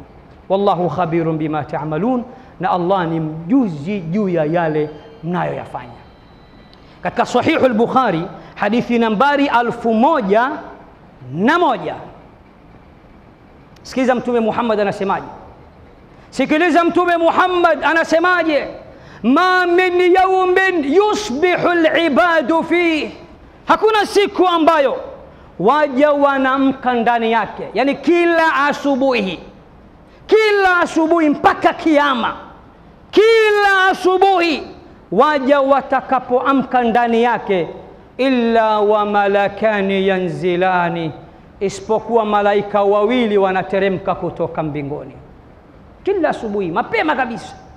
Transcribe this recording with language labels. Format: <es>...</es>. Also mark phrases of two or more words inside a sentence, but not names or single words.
<ar>والله خبير بما تعملون,</ar> <sw>na Allah ni mjuzi juu ya yale mnayoyafanya. Katika Sahih al-Bukhari hadithi nambari 1001, sikiliza mtume Muhammad anasemaje. Sikiliza mtume Muhammad anasemaje,</sw> <ar>ما من يوم يصبح العباد في,</ar> <sw>hakuna siku ambayo waja wanamka ndani yake, yani kila asubuhi mpaka kiyama, kila asubuhi waja watakapoamka ndani yake,</sw> <ar>إلا وملكان ينزلان,</ar> <sw>isipokuwa malaika wawili wanateremka kutoka mbinguni kila asubuhi mapema kabisa.</sw>